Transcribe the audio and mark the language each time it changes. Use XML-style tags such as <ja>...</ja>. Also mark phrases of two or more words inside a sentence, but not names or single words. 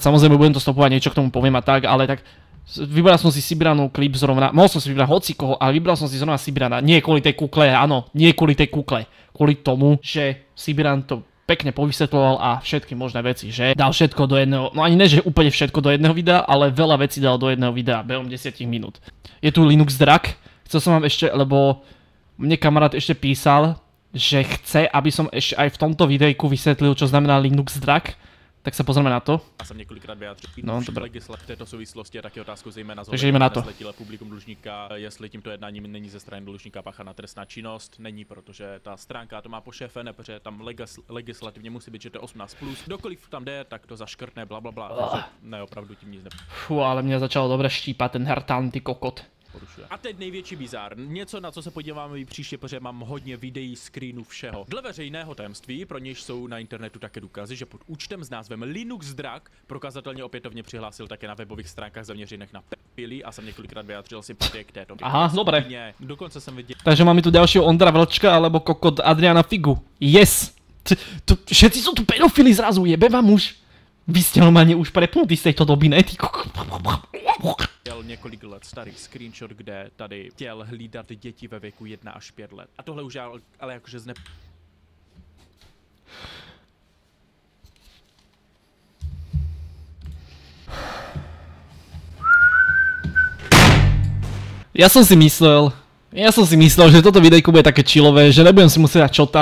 <sk>Samozrejme budem to stopovať, niečo k tomu poviem a tak, ale tak vybral som si Sibiranov klip zrovna, mohol som si vybrať hocikoho, ale vybral som si zrovna Sibirana, nie kvôli tej kukle, áno, nie kvôli tej kukle, kvôli tomu, že Sibiran to pekne povysvetloval a všetky možné veci, že dal všetko do jedného, no ani ne, že úplne všetko do jedného videa, ale veľa vecí dal do jedného videa behom 10 minút. Je tu Linux Drak, chcel som vám ešte, lebo mne kamarát ešte písal, že chce, aby som ešte aj v tomto videjku vysvetlil, čo znamená Linux Drak. Tak sa pozrieme na to.</sk> <cs>Já jsem několikrát vyjádřil v této souvislosti a taky otázku zejména zhledě publikum dlužníka, jestli tímto jednáním není ze strany dlužníka páchaná trestná činnost. Není, protože ta stránka to má po šéfe, protože tam legislativně musí být, že to je 18+. Kdokoliv tam jde, tak to zaškrtne, blablabla. Takže ne, opravdu tím nic nepůjde.</cs> <sk>Fú, ale mě začalo dobre štípat ten Hertan, ty kokot.</sk> <cs>A teď největší bizár. Něco, na co se podíváme i příště, protože mám hodně videí, screenů, všeho. Dle veřejného tajemství, pro něž jsou na internetu také důkazy, že pod účtem s názvem Linux Drak prokazatelně opětovně přihlásil také na webových stránkách zaměřených na pily a jsem několikrát vyjádřil sympatie k této.</cs> <sk>Aha, dobré.</sk> <cs>Dokonce jsem viděl.</cs> <sk>Takže máme tu ďalšieho Ondra Vlčka alebo kokot Adriana Figu. Yes! Všetci sú tu pedofili zrazu, jebe vám už. Vy ste normálne už prepnutí z tejto doby, ne?</sk> <cs>Několik let starý screenshot, kde tady chtěl hlídat děti ve věku 1 až 5 let. A tohle už ale jakože</cs> <sk>Ja som si myslel, že toto videjko bude také chillové, že nebudem si musieť dať čota.</sk>